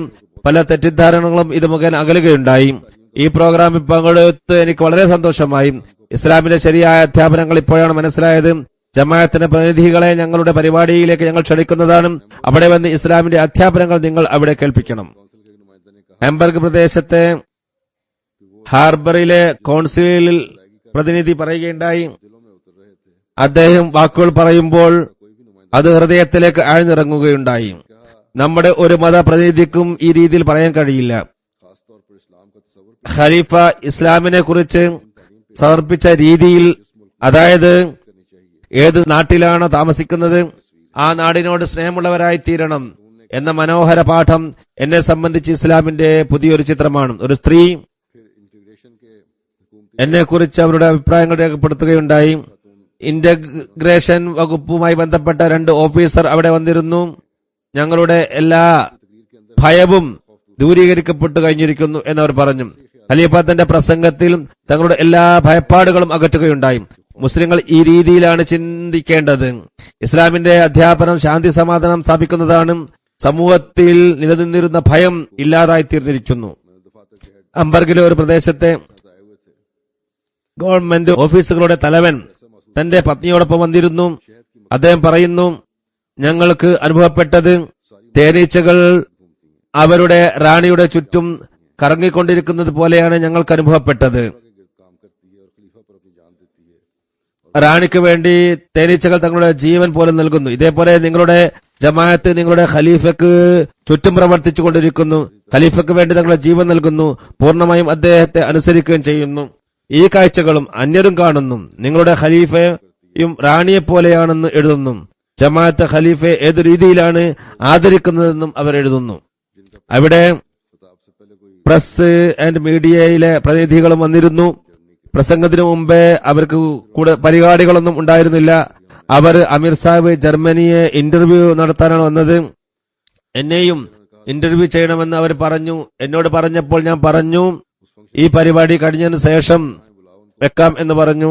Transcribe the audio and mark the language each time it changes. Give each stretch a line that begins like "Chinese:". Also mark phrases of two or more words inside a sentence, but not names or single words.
Malayalam: പല തെറ്റിദ്ധാരണകളും ഇത് മുഖേന അകലുകയുണ്ടായി. ഈ പ്രോഗ്രാമിൽ പങ്കെടുത്ത് എനിക്ക് വളരെ സന്തോഷമായി. ഇസ്ലാമിന്റെ ശരിയായ അധ്യാപനങ്ങൾ ഇപ്പോഴാണ് മനസ്സിലായത്. ജമാഅത്തിന്റെ പ്രതിനിധികളെ ഞങ്ങളുടെ പരിപാടിയിലേക്ക് ഞങ്ങൾ ക്ഷണിക്കുന്നതാണ്. അവിടെ വന്ന് ഇസ്ലാമിന്റെ അധ്യാപനങ്ങൾ നിങ്ങൾ അവിടെ കേൾപ്പിക്കണം.
Hindi: काउंसिल के नुमाइंदे ने कहा
Malayalam: ഹെംബർഗ് പ്രദേശത്തെ ഹാർബറിലെ കൗൺസിലിൽ പ്രതിനിധി പറയുകയുണ്ടായി.
Hindi: दिलों में उतर रहे थे
Malayalam: അദ്ദേഹം വാക്കുകൾ പറയുമ്പോൾ
Hindi: कोई भी नुमाइंदा
Malayalam: അത് ഹൃദയത്തിലേക്ക് ആഴ്ന്നിറങ്ങുകയുണ്ടായി. നമ്മുടെ ഒരു മതപ്രതിനിധിക്കും ഈ രീതിയിൽ പറയാൻ കഴിയില്ല.
Hindi: खासतौर पर इस्लाम का तस्वर
Malayalam: ഖലീഫ ഇസ്ലാമിനെ കുറിച്ച് സമർപ്പിച്ച രീതിയിൽ, അതായത്
Hindi: करनी चाहिए।
Malayalam: ഏത് നാട്ടിലാണ് താമസിക്കുന്നത് ആ നാടിനോട് സ്നേഹമുള്ളവരായി തീരണം എന്ന മനോഹര പാഠം എന്നെ സംബന്ധിച്ച് ഇസ്ലാമിന്റെ പുതിയൊരു ചിത്രമാണ്. ഒരു സ്ത്രീ
Hindi: फिर इंटीग्रेशन के हुकूमती
Malayalam: എന്നെ കുറിച്ച് അവരുടെ അഭിപ്രായങ്ങൾ രേഖപ്പെടുത്തുകയുണ്ടായി. ഇന്റഗ്രേഷൻ വകുപ്പുമായി ബന്ധപ്പെട്ട 2 ഓഫീസർ അവിടെ വന്നിരുന്നു. ഞങ്ങളുടെ എല്ലാ ഭയവും ദൂരീകരിക്കപ്പെട്ടു കഴിഞ്ഞിരിക്കുന്നു എന്നവർ പറഞ്ഞു. ഖലീഫ തന്റെ പ്രസംഗത്തിൽ തങ്ങളുടെ എല്ലാ ഭയപ്പാടുകളും അകറ്റുകയുണ്ടായി. മുസ്ലിങ്ങൾ ഈ രീതിയിലാണ് ചിന്തിക്കേണ്ടത്. ഇസ്ലാമിന്റെ അധ്യാപനം ശാന്തി സമാധാനം സ്ഥാപിക്കുന്നതാണ്. സമൂഹത്തിൽ നിലനിന്നിരുന്ന ഭയം ഇല്ലാതായി തീർന്നിരിക്കുന്നു.
Hindi: दफातर के हेड
Malayalam: അംബർഗിലെ ഒരു പ്രദേശത്തെ
Hindi: आए हुए थे।
Malayalam: ഗവൺമെന്റ് ഓഫീസുകളുടെ തലവൻ തന്റെ പത്നിയോടൊപ്പം വന്നിരുന്നു. അദ്ദേഹം പറയുന്നു, ഞങ്ങൾക്ക് അനുഭവപ്പെട്ടത് തേനീച്ചകൾ അവരുടെ റാണിയുടെ ചുറ്റും കറങ്ങിക്കൊണ്ടിരിക്കുന്നത് പോലെയാണ് ഞങ്ങൾക്ക് അനുഭവപ്പെട്ടത്.
Hindi: के गिर्द काम करती है और खलीफा पर अपनी जान देती है।
Malayalam: റാണിക്ക് വേണ്ടി തേനീച്ചകൾ തങ്ങളുടെ ജീവൻ പോലും നൽകുന്നു. ഇതേപോലെ നിങ്ങളുടെ ജമാഅത്ത് നിങ്ങളുടെ ഖലീഫയ്ക്ക് ചുറ്റും പ്രവർത്തിച്ചു കൊണ്ടിരിക്കുന്നു. ഖലീഫയ്ക്ക് വേണ്ടി തങ്ങളുടെ ജീവൻ നൽകുന്നു. പൂർണ്ണമായും അദ്ദേഹത്തെ അനുസരിക്കുകയും ചെയ്യുന്നു. ഈ കാഴ്ചകളും അന്യരും കാണുന്നു. നിങ്ങളുടെ ഖലീഫയും റാണിയെ പോലെയാണെന്ന് എഴുതുന്നു. ജമാഅത്ത് ഖലീഫയെ ഏതു രീതിയിലാണ് ആദരിക്കുന്നതെന്നും അവർ എഴുതുന്നു. അവിടെ
Hindi: खिताब से पहले कोई
Malayalam: പ്രസ് ആൻഡ് മീഡിയയിലെ പ്രതിനിധികളും വന്നിരുന്നു. പ്രസംഗത്തിനു മുമ്പേ അവർക്ക് കൂടെ പരിപാടികളൊന്നും ഉണ്ടായിരുന്നില്ല. അവർ അമീർ സാഹിബ് ജർമ്മനിയെ ഇന്റർവ്യൂ നടത്താനാണ് വന്നത്. എന്നെയും ഇന്റർവ്യൂ ചെയ്യണമെന്ന് അവർ പറഞ്ഞു. എന്നോട് പറഞ്ഞപ്പോൾ ഞാൻ പറഞ്ഞു ഈ പരിപാടി കഴിഞ്ഞതിന് ശേഷം വെക്കാം എന്ന് പറഞ്ഞു.